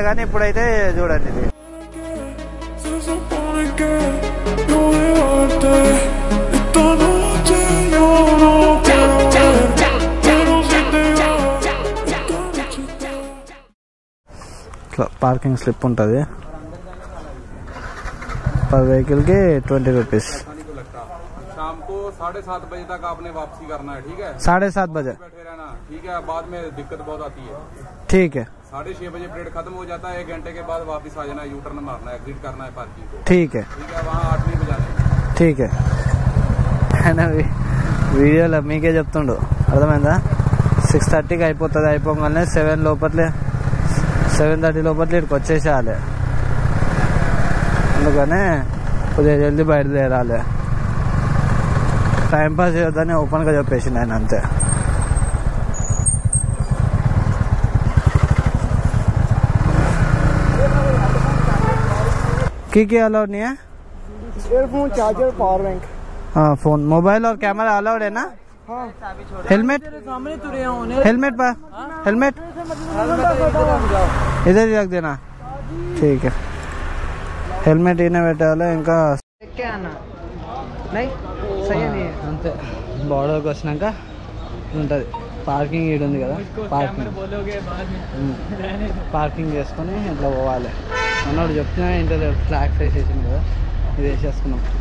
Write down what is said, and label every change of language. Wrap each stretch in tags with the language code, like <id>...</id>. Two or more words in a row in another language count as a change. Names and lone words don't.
<te>కానీ ఇప్పుడైతే చూడండి ఇది.</te> <en>parking slip</en> <te>ఉంటుంది</te> <hi>पर व्हीकल के 20 रुपीज. शाम को 7:30 बजे तक आपने वापसी करना है, ठीक है? 7:30 बजे बैठे रहना, ठीक है? बाद में दिक्कत बहुत आती है, ठीक है? 6:30 बजे परेड खत्म हो जाता है, 1 घंटे के बाद वापस आ जाना,</hi> <en>U turn</en> <hi>मारना है, एग्जिट करना है पार्किंग को, ठीक है? वहाँ 8 नहीं बजाने, ठीक है?</hi> <te>వీడియోలో మీకే చెప్తుండు, అర్థమైందా? 6:30కి అయిపోతుంది, అయిపోగానే 7 లోపట్లే 7:30 లోపట్లే ఇక్కడికి వచ్చేసేయాలి. అందుకనే కొద్దిగా జల్దీ బయలుదేరాలి. టైంపాస్ చేయొద్దని ఓపెన్గా చెప్పేసింది ఆయన, అంతే.</te> <hi>क्या अलाउड नहीं है?</hi> <en>earphone, charger, power bank.</en> <hi>हाँ फोन, मोबाइल और कैमरा अलाउड है ना? हाँ. हेलमेट, हेलमेट पर हेलमेट इधर ही रख देना, ठीक है?</hi> <te>హెల్మెట్ ఈయన పెట్టాలి. ఇంకా అంతే, బోర్డర్కి వచ్చినాక ఉంటుంది పార్కింగ్. ఈడు ఉంది కదా పార్కింగ్ చేసుకొని ఇట్లా పోవాలి. అన్నోడు చెప్తున్నా</te> <en>inter flags</en> <te>వేసేసింది కదా, ఇది వేసేసుకున్నాం.</te>